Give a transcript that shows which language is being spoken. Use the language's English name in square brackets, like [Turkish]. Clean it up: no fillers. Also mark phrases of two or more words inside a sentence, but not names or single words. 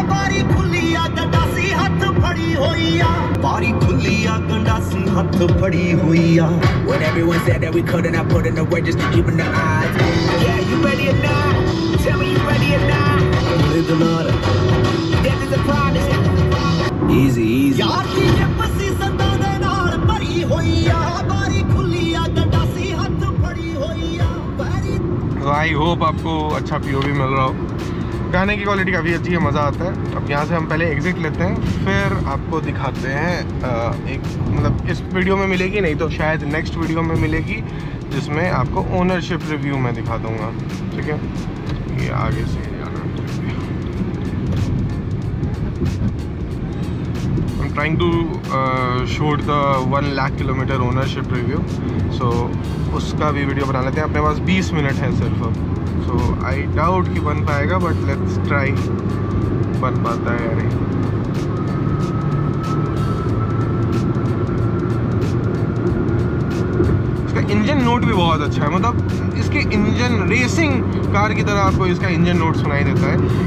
[Punjabi] ਬਾਰੀ ਖੁੱਲੀ ਆ ਗੰਡਾਸੀ ਹੱਥ ਫੜੀ ਹੋਈ ਆ। ਬਾਰੀ ਖੁੱਲੀ ਆ ਗੰਡਾਸੀ ਹੱਥ ਫੜੀ ਹੋਈ ਆ। [English] When everyone said that we couldn't, I put in the work just to keep in the odds. Yeah, you ready or not? Tell me you ready or not? [Punjabi] ਉਹਦੇ ਦੇ ਨਾਲ [English] Death is a promise. Easy, easy. [Punjabi] ਯਾਰ ਦੀ ਜਿਪਸੀ ਸੰਦਾਂ ਦੇ ਨਾਲ ਭਰੀ ਹੋਈ ਆ। ਬਾਰੀ ਖੁੱਲੀ ਆ ਗੰਡਾਸੀ ਹੱਥ ਫੜੀ ਹੋਈ ਆ। ਬਾਰੀ [English] I hope [Hindi] आपको अच्छा POV मिल रहा हो। गाने की क्वालिटी काफ़ी अच्छी है, मज़ा आता है। अब यहाँ से हम पहले एग्ज़िट लेते हैं, फिर आपको दिखाते हैं एक मतलब इस वीडियो में मिलेगी नहीं तो शायद [English] next video [Hindi] में मिलेगी जिसमें आपको [English] ownership review [Hindi] मैं दिखा दूँगा। ठीक है, ये आगे से [English] I'm trying to shoot the 1 lakh kilometer ownership review, [Hindi] so उसका भी वीडियो बना लेते हैं। अपने पास 20 मिनट है सिर्फ अब, [English] so I doubt [Hindi] कि बन पाएगा [English] but let's try. [Hindi] बन पाता है या नहीं। इसका [English] engine note [Hindi] भी बहुत अच्छा है, मतलब इसके इंजन [English] racing car [Hindi] की तरह आपको इसका [English] engine note [Hindi] सुनाई देता है।